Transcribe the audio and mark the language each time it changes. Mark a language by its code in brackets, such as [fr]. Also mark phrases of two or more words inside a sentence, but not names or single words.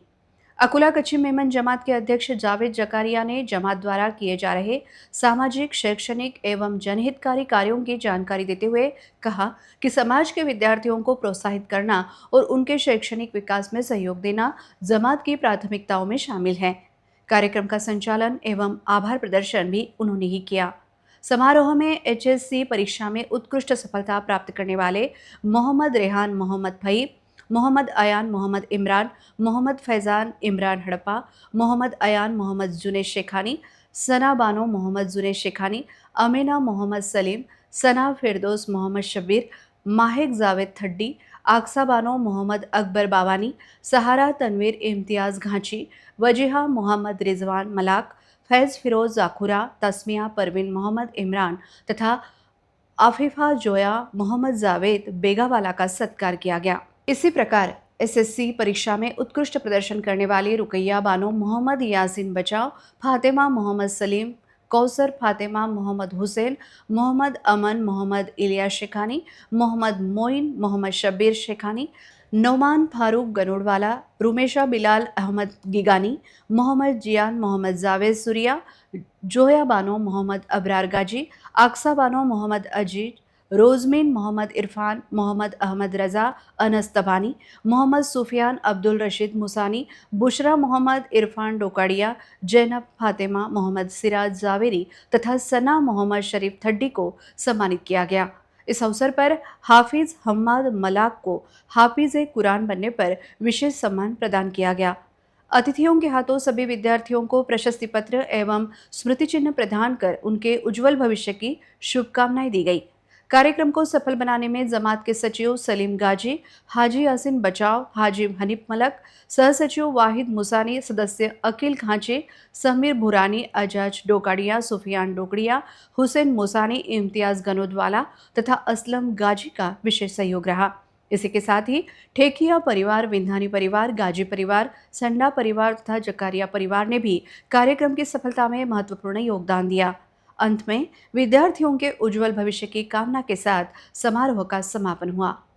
[hi] अकुला कच्ची मेमन जमात के अध्यक्ष जावेद जकारिया ने जमात द्वारा किए जा रहे सामाजिक, शैक्षणिक एवं जनहितकारी कार्यों की जानकारी देते हुए कहा कि समाज के विद्यार्थियों को प्रोत्साहित करना और उनके शैक्षणिक विकास में सहयोग देना जमात की प्राथमिकताओं में शामिल है। कार्यक्रम का संचालन एवं आभार प्रदर्शन भी उन्होंने ही किया। समारोह में HSC परीक्षा में उत्कृष्ट सफलता प्राप्त करने वाले मोहम्मद रेहान मोहम्मद फहीम, मोहम्मद अयान मोहम्मद इमरान, मोहम्मद फैज़ान इमरान हड़प्पा, मोहम्मद अयान मोहम्मद जुनेद शेखानी, सना बानो मोहम्मद जुनेद शेखानी, अमीना मोहम्मद सलीम, सना फिरदौस मोहम्मद शब्बीर, माहिक जावेद थड्डी, आक्सा बानो मोहम्मद अकबर बावानी, सहारा तनवीर इम्तियाज़ घांची, वजीहा मोहम्मद रिजवान मलाक, फैज़ फिरोज़ जाखुरा, तस्मिया परवीन मोहम्मद इमरान तथा आफिफा जोया मोहम्मद जावेद बेगावाला का सत्कार किया गया। इसी प्रकार SSC परीक्षा में उत्कृष्ट प्रदर्शन करने वाली रुकैया बानो मोहम्मद यासीन बचाव, फातिमा मोहम्मद सलीम, कौसर फातिमा मोहम्मद हुसैन, मोहम्मद अमन मोहम्मद इलियास शेखानी, मोहम्मद मोइन मोहम्मद शब्बीर शेखानी, नौमान फारूक गनोडवाला, रुमेशा बिलाल अहमद गिगानी, मोहम्मद जियान मोहम्मद जावेद सुरिया, जोया बानो मोहम्मद अबरार गाजी, आक्सा बानो मोहम्मद अजीज, रोजमीन मोहम्मद इरफान, मोहम्मद अहमद रज़ा अनस तबानी, मोहम्मद सुफियान अब्दुल रशीद मुसानी, बुशरा मोहम्मद इरफान डोकाड़िया, जैनब फातिमा मोहम्मद सिराज जावेरी तथा सना मोहम्मद शरीफ थड्डी को सम्मानित किया गया। इस अवसर पर हाफिज हम्माद मलाक को हाफिज कुरान बनने पर विशेष सम्मान प्रदान किया गया। अतिथियों के हाथों सभी विद्यार्थियों को प्रशस्ति पत्र एवं स्मृति चिन्ह प्रदान कर उनके उज्जवल भविष्य की शुभकामनाएं दी गई। कार्यक्रम को सफल बनाने में जमात के सचिव सलीम गाजी, हाजी यासिन बचाव, हाजी हनीफ मलक, सह सचिव वाहिद मुसानी, सदस्य अकील खांचे, समीर भुरानी, अजाज डोकाड़िया, सुफियान डोकड़िया, हुसैन मुसानी, इम्तियाज़ गनोदवाला तथा असलम गाजी का विशेष सहयोग रहा। इसी के साथ ही ठेकिया परिवार, विंधानी परिवार, गाजी परिवार, संडा परिवार तथा जकारिया परिवार ने भी कार्यक्रम की सफलता में महत्वपूर्ण योगदान दिया। अंत में विद्यार्थियों के उज्जवल भविष्य की कामना के साथ समारोह का समापन हुआ।